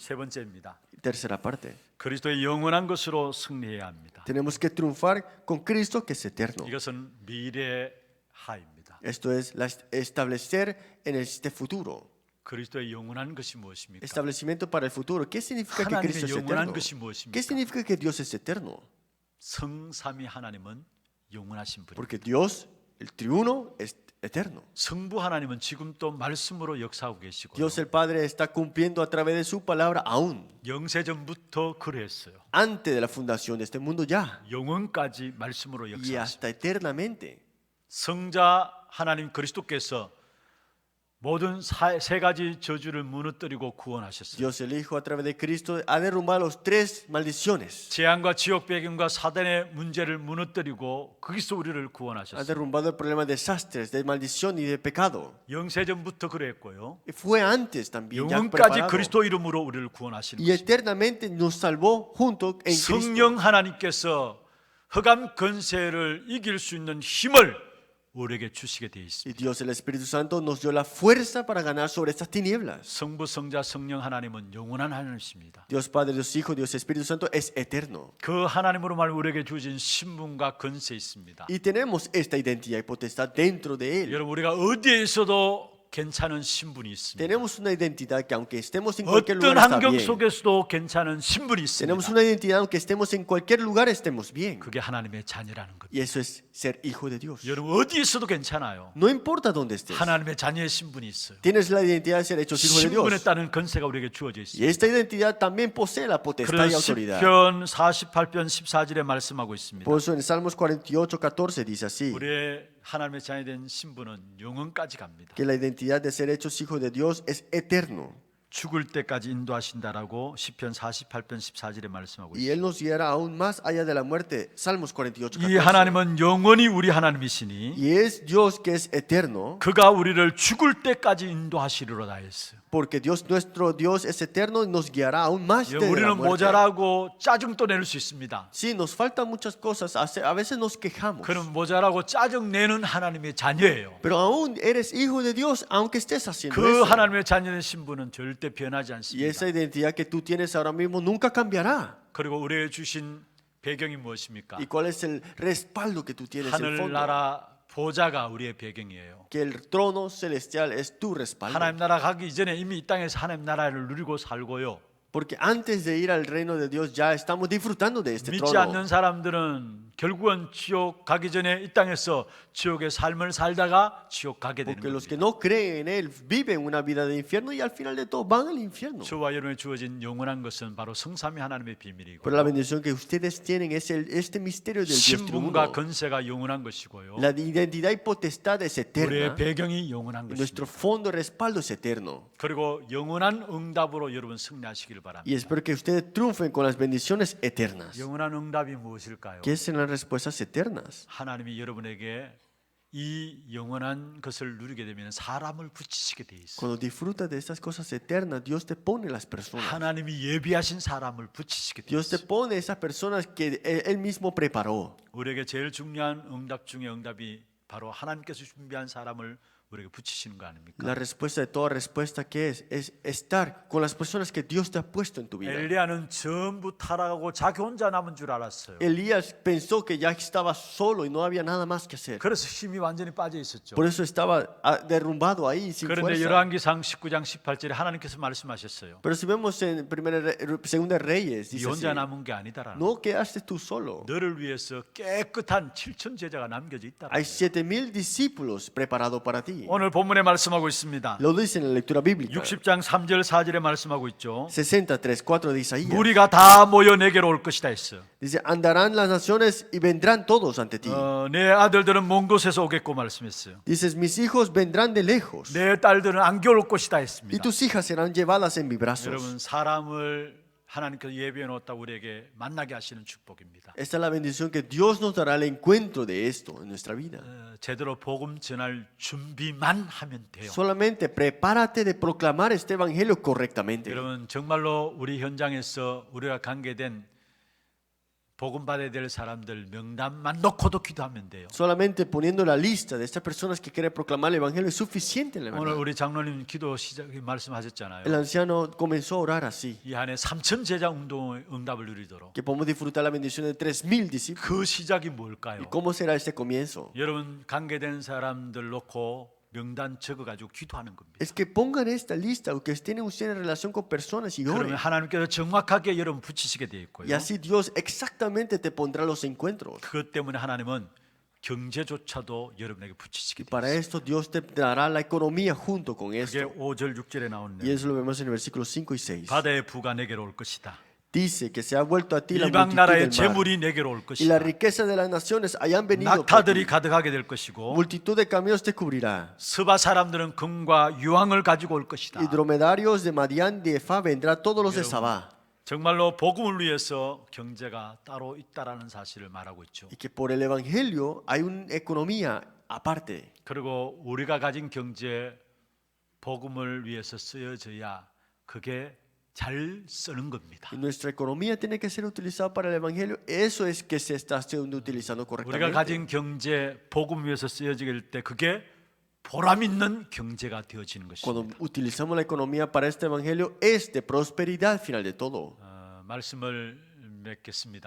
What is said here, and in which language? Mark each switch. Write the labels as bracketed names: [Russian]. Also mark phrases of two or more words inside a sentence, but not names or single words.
[Korean] 세 번째입니다. [Spanish] Tercera parte. [Korean] 그리스도의 영원한 것으로 승리해야 합니다. [Spanish] Tenemos que triunfar con Cristo que es eterno. [Korean] 이것은 미래하입니다. [Spanish] Esto es establecer en este futuro. [Korean] 그리스도의 영원한 것이 무엇입니까? [Spanish] Establecimiento para el futuro. ¿Qué significa que Cristo es [Korean] 하나님의 영원한 [Spanish] eterno? [Korean] 것이 [Spanish] ¿Qué [Korean] 무엇입니까? [Spanish] significa que Dios es eterno? [Korean] 성삼위 하나님은 영원하신 분입니다. [Spanish] Porque Dios, el triuno, es eterno. [Korean] 성부 하나님은 지금 또 말씀으로 역사하고 계시고 [Spanish] Dios el Padre está cumpliendo a través de su palabra aún. [Korean] 영세전부터 그랬어요. [Spanish] Antes de la fundación de este mundo ya. [Korean] 영원까지 말씀으로 [Spanish] Y [Korean] 역사하셨어요. [Spanish] hasta eternamente. [Korean] 성자 하나님 그리스도께서 모든 세 가지 저주를 무너뜨리고 구원하셨어요. [Spanish] Dios el Hijo a través de Cristo ha derrumbado las tres maldiciones. [Korean] 재앙과 지옥 배경과 사단의 문제를 무너뜨리고 거기서 우리를 [Spanish] Ha [Korean] 구원하셨어요. [Spanish] derrumbado el problema de desastres, de maldición y de pecado. [Korean] 영세전부터 그랬고요. [Spanish] Y fue antes también ya [Korean] 영원까지 [Spanish] preparado. [Korean] 그리스도 이름으로 우리를 구원하시는 [Spanish] Y [Korean] 것입니다. [Spanish] eternamente nos salvó junto en Cristo. [Korean] 성령 하나님께서 흑암 권세를 이길 수 있는 힘을 우리에게 주시게 되어 있습니다. [Spanish] Y Dios el Espíritu Santo nos dio la fuerza para ganar sobre estas tinieblas. [Korean] 성부, 성자, 성령 하나님은 영원한 하나님이십니다. [Spanish] Dios Padre, Dios Hijo, Dios Espíritu Santo es eterno. [Korean] 그 하나님으로 말 우리에게 주어진 신분과 권세 있습니다. [Spanish] Y tenemos esta identidad y potestad dentro de Él. [Korean] 여러분 우리가 어디에 있어도 괜찮은 신분이 있습니다. [Spanish] Tenemos una identidad que aunque estemos en cualquier [Korean] 어떤 [Spanish] lugar está [Korean] 환경 [Spanish] bien. [Korean] 속에서도 괜찮은 신분이 [Spanish] Tenemos [Korean] 있습니다. [Spanish] una identidad aunque estemos en cualquier lugar estemos bien. [Korean] 그게 하나님의 자녀라는 것. [Spanish] Y eso es ser hijo de Dios. [Korean] 여러분 어디 있어도 괜찮아요. [Spanish] No importa dónde estés. [Korean] 하나님의 자녀의 신분이 있어요. [Spanish] Tienes la identidad de ser hechos hijos de [Korean] 신분에 [Spanish] Dios. [Korean] 따른 권세가 우리에게 주어져 [Spanish] Y [Korean] 있습니다. [Spanish] esta identidad también posee la potestad y [Korean] 그래서 [Spanish] autoridad. [Korean] 시편 48편 14절에 말씀하고 있습니다. [Spanish] Por eso en Salmos 48:14 dice así, [Korean] 우리의 하나님의 자녀 된 신분은 영원까지 갑니다. [Spanish] que la identidad de ser hechos hijos de Dios es eterno. [Korean] 죽을 때까지 인도하신다라고 시편 48편 14절에 말씀하고 [Spanish] Y [Korean] 있습니다. [Spanish] Él nos guiará aún más allá de la muerte. Salmos [Korean] 이 [Spanish] 48:14. [Korean] 하나님은 영원히 우리 하나님이시니 [Spanish] Y es Dios que es eterno, [Korean] 그가 우리를 죽을 때까지 인도하시리로다 했어요. [Spanish] porque Dios nuestro Dios es eterno y nos guiará aún más de la [Korean] 우리는 [Spanish] muerte. [Korean] 모자라고 짜증도 낼 수 있습니다. [Spanish] Sí, nos faltan muchas cosas, a veces nos quejamos. [Korean] 그는 모자라고 짜증 내는 하나님의 자녀예요. [Spanish] Pero aún eres hijo de Dios, aunque estés haciendo [Korean] 그 [Spanish] eso. [Korean] 하나님의 자녀의 신분은 절대 변하지 [Spanish] Y [Korean] 않습니다. [Spanish] esa identidad que tú tienes ahora mismo nunca cambiará. [Korean] 그리고 우리에게 주신 배경이 무엇입니까? [Spanish] ¿Y cuál es el respaldo que tú tienes en el fondo? [Korean] 하늘나라 보좌가 우리의 배경이에요. [Spanish] Que el trono celestial es tu respaldo. [Korean] 하나님 나라 가기 이전에 이미 이 땅에서 하나님 나라를 누리고 살고요. [Spanish] Porque antes de ir al reino de Dios ya estamos disfrutando de este [Korean] 믿지 [Spanish] trono. [Korean] 않는 사람들은 결국은 지옥 가기 전에 이 땅에서 지옥의 삶을 살다가 지옥 가게 되는 [Spanish] Porque los que [Korean] 겁니다. [Spanish] no creen en Él viven una vida de infierno y al final de todo van al infierno. [Korean] 저와 여러분에 주어진 영원한 것은 바로 성삼위 하나님의 비밀이고 [Spanish] Pero la bendición que ustedes tienen es este misterio del Dios [Korean] 신분과 [Spanish] triuno. [Korean] 권세가 영원한 것이고요. [Spanish] La identidad y potestad es [Korean] 우리의 [Spanish] eterna. [Korean] 배경이 영원한 [Spanish] Y nuestro [Korean] 것입니다. [Spanish] fondo de respaldo es eterno. [Korean] 그리고 영원한 응답으로 여러분 승리하시기를 [Spanish] Y [Korean] 바랍니다. [Spanish] espero que ustedes triunfen con las bendiciones eternas. [Korean] 영원한 응답이 무엇일까요? [Spanish] ¿Qué son las respuestas eternas? [Korean] 하나님이 여러분에게 이 영원한 것을 누리게 되면 사람을 붙이시게 돼 있어요. [Spanish] Cuando disfrutas de estas cosas eternas, Dios te pone las personas. [Korean] 하나님이 예비하신 사람을 붙이시게 돼 [Spanish] Dios te [Korean] 있어요. [Spanish] pone esas personas que Él mismo preparó. [Korean] 우리에게 제일 중요한 응답 중에 응답이 바로 하나님께서 준비한 사람을 우리에게 붙이시는 거 아닙니까? [Spanish] La respuesta de toda respuesta que es estar con las personas que Dios te ha puesto en tu vida. [Korean] 엘리야는 전부 타락하고 자기 혼자 남은 줄 알았어요. [Spanish] Elías pensó que ya estaba solo y no había nada más que hacer. [Korean] 그래서 힘이 완전히 빠져 있었죠. [Spanish] Por eso estaba derrumbado ahí sin [Korean] 그런데 [Spanish] fuerza. [Korean] 열왕기상 19장 18절에 하나님께서 말씀하셨어요. [Spanish] Pero si vemos en Segunda Reyes, [Korean] 네 [Spanish] dice [Korean] 혼자 [Spanish] así, [Korean] 남은 게 아니다라는. [Spanish] no quedaste tú solo. [Korean] 너를 위해서 깨끗한 7천 제자가 남겨져 있다. [Spanish] Hay 7,000 discípulos preparados para ti. [Korean] 오늘 본문에 말씀하고 있습니다. [Spanish] Lo dice en la lectura bíblica. [Korean] 60장 3절 4절에 말씀하고 있죠. [Spanish] 63:4 de Isaías. [Korean] 무리가 다 모여 내게로 올 것이다 했어요. [Spanish] Dice, andarán las naciones y vendrán todos ante ti. [Korean] 내 아들들은 먼 곳에서 오겠고 말씀했어요. [Spanish] Dices, mis hijos vendrán de lejos [Korean] 내 딸들은 안겨 올 것이다 [Spanish] y [Korean] 했습니다. [Spanish] tus hijas serán llevadas en mis brazos. [Korean] 여러분 사람을 하나님께서 예비해 놓았다 우리에게 만나게 하시는 축복입니다. [Spanish] Esta es la bendición que Dios nos dará al encuentro de esto en nuestra vida. [Korean] 제대로 복음 전할 준비만 하면 돼요. [Spanish] Solamente prepárate de proclamar este evangelio correctamente. [Korean] 여러분 정말로 우리 현장에서 우리가 관계된 복음 받아야 될 사람들 명단만 놓고도 기도하면 돼요. [Spanish] Solamente poniendo la lista de estas personas que quieren proclamar el evangelio es suficiente, la [Korean] 오늘 [Spanish] verdad. [Korean] 우리 장로님 기도 시작 말씀하셨잖아요. [Spanish] El anciano comenzó a orar así, [Korean] 이 안에 3천 제자 운동의 응답을 누리도록. [Spanish] que podemos disfrutar la bendición de 3,000 discípulos. [Korean] 그 시작이 뭘까요? [Spanish] ¿Y cómo será este comienzo? [Korean] 여러분 관계된 사람들 놓고 명단 적어가지고 기도하는 겁니다. [Spanish] Es que pongan esta lista o que tienen ustedes en relación con personas y [Korean] 그러면 [Spanish] oren. [Korean] 하나님께서 정확하게 여러분 붙이시게 되어 있고요. [Spanish] Y así Dios exactamente te pondrá los encuentros. [Korean] 그것 때문에 하나님은 경제조차도 여러분에게 붙이시게 [Spanish] Y [Korean] 되어 [Spanish] para [Korean] 있어요. [Spanish] esto Dios te dará la economía junto con [Korean] 그게 [Spanish] esto. [Korean] 5절 6절에 [Spanish] Y [Korean] 나오네요. [Spanish] eso lo vemos en el versículo 5 y 6. [Korean] 바다의 부가 내게로 올 것이다. [Spanish] Dice que se ha vuelto a ti la [Korean] 이방 [Spanish] multitud [Korean] 나라의 [Spanish] del mar. [Korean] 재물이 내게로 올 [Spanish] Y la [Korean] 것이다. [Spanish] riqueza de las naciones hayan venido por ti. [Korean] 낙타들이 가득하게 될 것이고 [Spanish] Multitud de caminos te cubrirá. [Korean] 스바 사람들은 금과 유황을 가지고 올 것이다. [Spanish] Y dromedarios de Madián de Efa vendrá todos los de Sabá. [Korean] 정말로 복음을 위해서 경제가 따로 있다라는 사실을 말하고 있죠. [Spanish] Y que por el evangelio hay una economía aparte. [Korean] 그리고 우리가 가진 경제 복음을 위해서 쓰여져야 그게 잘 쓰는 겁니다. [Spanish] Y nuestra economía tiene que ser utilizada para el evangelio. Eso es que se está siendo utilizando [Korean] 우리가 [Spanish] correctamente. [Korean] 가진 경제 복음 위해서 쓰여질 때 그게 보람 있는 경제가 되어지는 것입니다. [Spanish] Cuando utilizamos la economía para este evangelio es de prosperidad al final de todo. [Korean] 말씀을 맺겠습니다.